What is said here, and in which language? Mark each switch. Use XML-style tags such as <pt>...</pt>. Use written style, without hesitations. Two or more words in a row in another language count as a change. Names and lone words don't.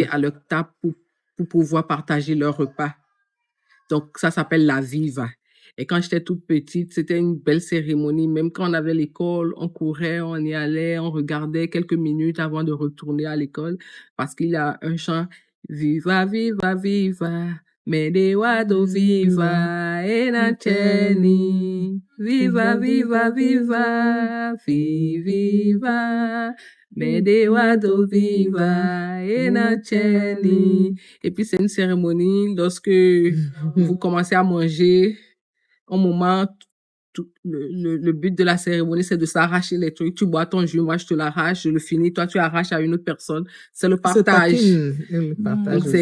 <fr>à leur table pour pouvoir partager leur repas. Donc, ça s'appelle la viva. Et quand j'étais toute petite, c'était une belle cérémonie. Même quand on avait l'école, on courait, on y allait, on regardait quelques minutes avant de retourner à l'école parce qu'il y a un chant Viva, viva, viva, Medewado viva, Enacheni. Viva, viva, viva, viva, Medewado viva, Enacheni. Et puis c'est une cérémonie lorsque vous commencez à manger. Au moment, le but de la cérémonie, c'est de s'arracher les trucs. Tu bois ton jus, moi je te l'arrache, je le finis, toi tu arraches à une autre personne. C'est le Se partage. taquine et le partage Donc</fr>